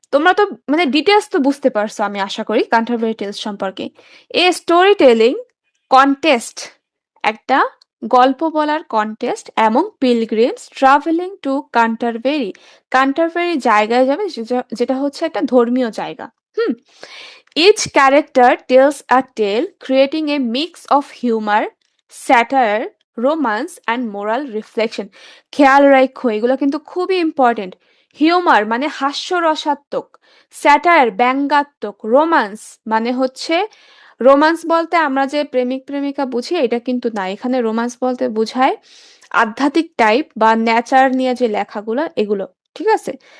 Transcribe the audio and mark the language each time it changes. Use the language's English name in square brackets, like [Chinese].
[Bangla] তোমরা তো মানে ডিটেইলস তো বুঝতে পারছো আমি আশা করি ক্যান্টারবারি টেলস সম্পর্কে। [English] a story telling contest, [Bangla] একটা গল্প বলার কন্টেস্ট এবং [English] pilgrims travelling to Canterbury, [Bangla] Canterbury জায়গায় যাবে যেটা হচ্ছে একটা ধর্মীয় জায়গা। [English] Hmm, each character tells a tale creating a mix of humor, satire, romance and moral reflection. [Bangla] খেয়াল রাখো এগুলো কিন্তু খুবই ইম্পর্টেন্ট। হিউমার মানে হাস্যরসাত্মক, স্যাটায়ার ব্যঙ্গাত্মক, রোমান্স মানে হচ্ছে, রোমান্স বলতে আমরা যে প্রেমিক প্রেমিকা বুঝি এটা কিন্তু না, এখানে রোমান্স বলতে বোঝায় আধ্যাত্মিক টাইপ বা নেচার নিয়ে যে লেখাগুলো এগুলো, ঠিক আছে?